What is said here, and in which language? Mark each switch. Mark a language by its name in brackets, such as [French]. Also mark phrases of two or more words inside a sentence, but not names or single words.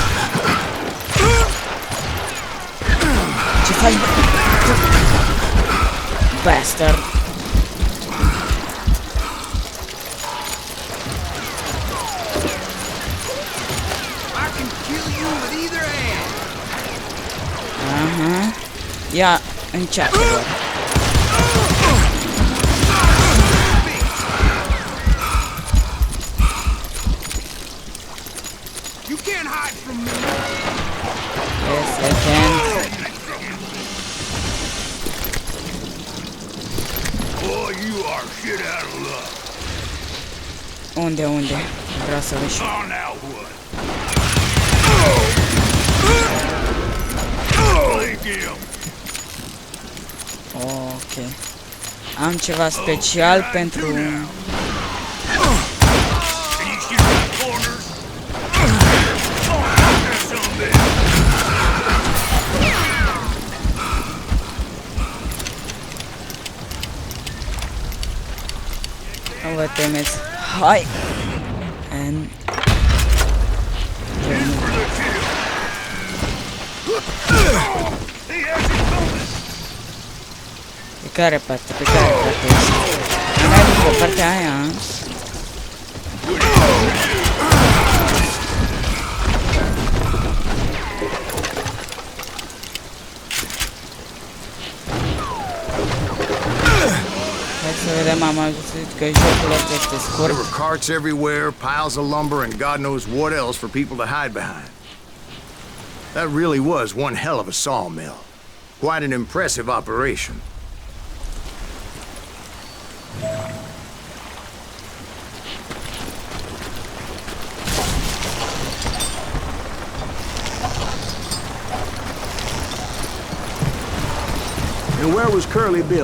[Romanian] Ce faci, bă? [English] bastard. I can kill you with either hand. [Romanian] Aha. Ia, încearcă doar. [English] You can't hide from me. Yes, I can. Boy, you are shit out of luck. [Romanian] Unde? Vreau să văd și... [English] Oh, now what? Blink him. [Romanian] Ok. Am ceva special pentru... [English] Can you shoot my corners? That's some bitch. [Romanian] Nu vă temeți. Hai! [English] And... In for the kill. He has his bonus. [Romanian] Pe care parte? Pe care parte ești? Mai după partea aia. Hai să vedem, am auzit că jocul ăsta este [English] There [Romanian] scurt. [English] were carts everywhere, piles of lumber, and God knows what else for people to hide behind. That really was one hell of a sawmill. Quite an impressive operation. And where was Curly Bill?